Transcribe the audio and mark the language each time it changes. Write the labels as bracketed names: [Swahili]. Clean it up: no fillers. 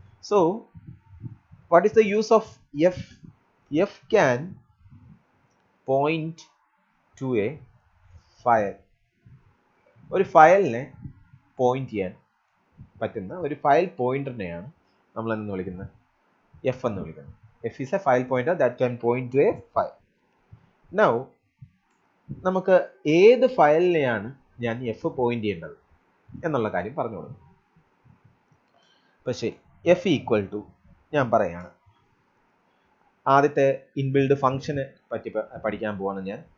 [English] So what is the use of f? f can point to a file. [Malayalam] ഒരു ഫയലിനെ point ചെയ്യാൻ പറ്റുന്ന ഒരു ഫയൽ പോയിന്ററിനെയാണ് നമ്മൾ എന്ന് വിളിക്കുന്നത്? f എന്ന് വിളിക്കുന്നത്. [English] f is a file pointer that can point to a file. [Malayalam] Now നമുക്ക് ഏത് ഫയലിനെയാണ് ഞാൻ f പോയിന്റ് ചെയ്യേണ്ടത് എന്നുള്ള കാര്യം പറഞ്ഞു കൊടുക്കും. പക്ഷേ f ഈക്വൽ ടു ഞാൻ പറയാണ്, ആദ്യത്തെ ഇൻബിൽഡ് ഫംഗ്ഷനെ പറ്റി പഠിക്കാൻ പോവാണ് ഞാൻ.